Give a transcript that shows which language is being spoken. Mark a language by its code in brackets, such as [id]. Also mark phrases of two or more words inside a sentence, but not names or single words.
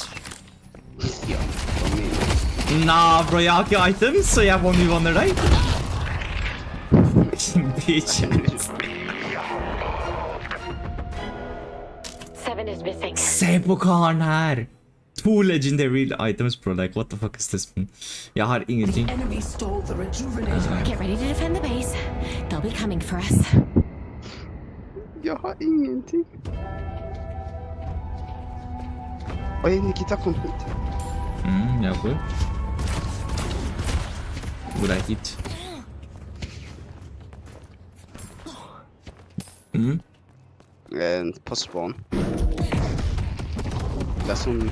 [no] Ja, for min. Nah, bro, jeg har ikke items, så jeg var nyvanner deg. Bitch. Se på karen her! [en] 2 legendary items, bro. Like, what the fuck is this, man? [no] Jeg har ingenting. [en] Get ready to defend the base. They'll be coming for us. [no] Jeg har ingenting. Oi, Nikita kom hit. Ja, hvor? Hvor er hit? På spawn. Det er sånn...